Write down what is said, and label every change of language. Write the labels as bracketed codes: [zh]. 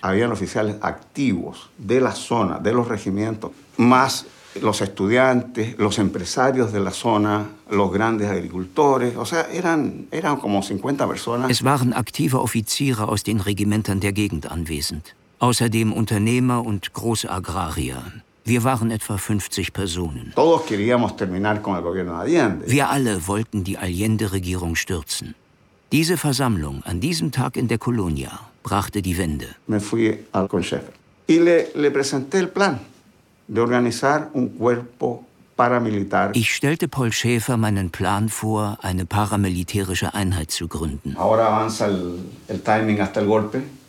[es] Habían oficiales activos de la zona, de los regimientos, más los estudiantes, los empresarios de la zona, los grandes agricultores. O sea, eran como 50 personas. [de] Es waren aktive Offiziere aus den Regimentern der Gegend anwesend. Außerdem Unternehmer und Großagrarier. Wir waren etwa 50 Personen. [es] Todos queríamos terminar con el gobierno de Allende. [de] Wir alle wollten die Allende-Regierung stürzen. Diese Versammlung an diesem Tag in der Colonia brachte die Wende. [es] Me fui al Consejo y le presenté el plan de organizar un cuerpo paramilitar. [de] Ich stellte Paul Schäfer meinen Plan vor, eine paramilitärische Einheit zu gründen. [es] Ahora avanza el timing hasta el golpe.